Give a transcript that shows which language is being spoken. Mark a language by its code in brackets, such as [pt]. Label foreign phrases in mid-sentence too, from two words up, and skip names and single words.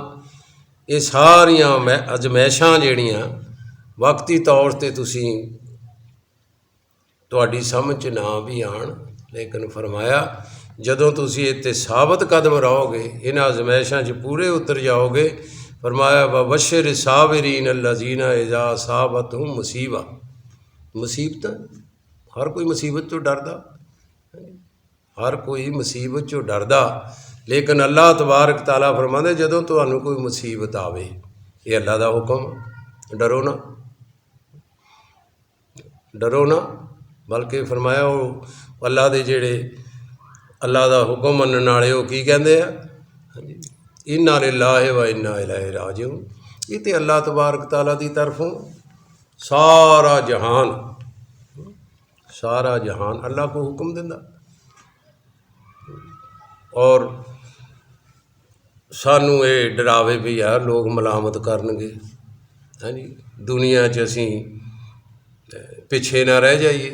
[pa] یہ ساریاں آزمائشاں جیہڑیاں وقتی طور پر تسیں تہاڈی سمجھ چ نا بھی آن، لیکن فرمایا جدوں تسیں اتے ثابت قدم رہو گے، انہاں آزمائشاں چ پورے اتر جاؤ گے. फरमाया [ar] بشر الصابرين الذين إذا أصابتهم مصيبة, [pa] مصیبت ہر کوئی مصیبت چوں ڈردا، ہر کوئی مصیبت چوں ڈردا، لیکن اللہ تبارک تعالیٰ فرماندے جدوں تہانوں کوئی مصیبت آوے، یہ اللہ دا حکم، ڈرو نا، ڈرو نا. بلکہ فرمایا وہ اللہ دے جیہڑے اللہ دا حکم منن والے وہ کی کہندے آ, [ar] إنا لله وإنا إليه راجعون, [pa] یہ تو اللہ تبارک تعالیٰ دی طرفوں سارا جہان، سارا جہان اللہ کو حکم دیندا. اور سانوں یہ ڈراوے بھی یار لوگ ملامت کرنگے، ہاں جی، دنیا چ اسیں پچھے نا رہ جائیے.